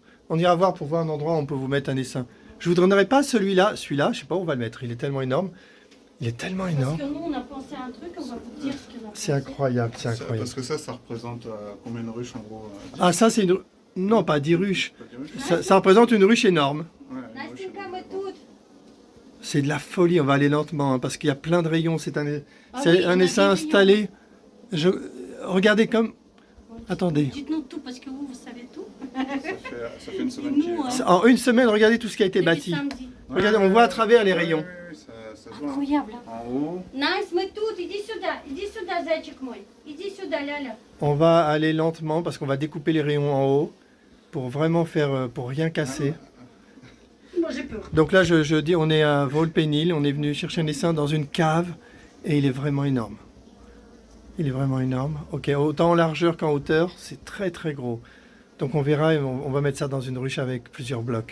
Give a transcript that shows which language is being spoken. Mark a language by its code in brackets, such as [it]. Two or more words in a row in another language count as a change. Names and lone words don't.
[fr] On ira voir pour voir un endroit où on peut vous mettre un essaim. Je vous donnerai pas celui-là. Celui-là, je sais pas où on va le mettre. Il est tellement énorme. Il est tellement Parce énorme. que nous, on a pensé à un truc, on va vous dire ce qu'on a pensé. C'est incroyable, c'est incroyable. Parce que ça représente combien de ruches en gros 10? Ah, ça, c'est une... Non, pas 10 ruches. Pas 10 ruches? Ça représente une ruche énorme. Ouais, une ruche, [ru] Настенька, мы тут. [fr] C'est de la folie. On va aller lentement hein, parce qu'il y a plein de rayons. C'est un Ah oui, on a essaim des installé. Regardez comme... Attendez. Dites-nous tout, parce que vous savez tout. ça fait une semaine Nous, qu'il est là. hein. En une semaine, regardez tout ce qui a été bâti. Depuis samedi. Regardez, on voit à travers les rayons. Ouais, ça se voit. hein. Incroyable. En haut, Nice, [ru] мы тут. Иди сюда, зайчик мой. Иди сюда, Ляля. [fr] On va aller lentement parce qu'on va découper les rayons en haut pour vraiment faire, pour rien casser. Moi, j'ai peur. Donc là, je dis, on est à Volpénil, on est venu chercher un essaim dans une cave et il est vraiment énorme. Il est vraiment énorme. Ok, autant en largeur qu'en hauteur, c'est très très gros. Donc on verra et on va mettre ça dans une ruche avec plusieurs blocs.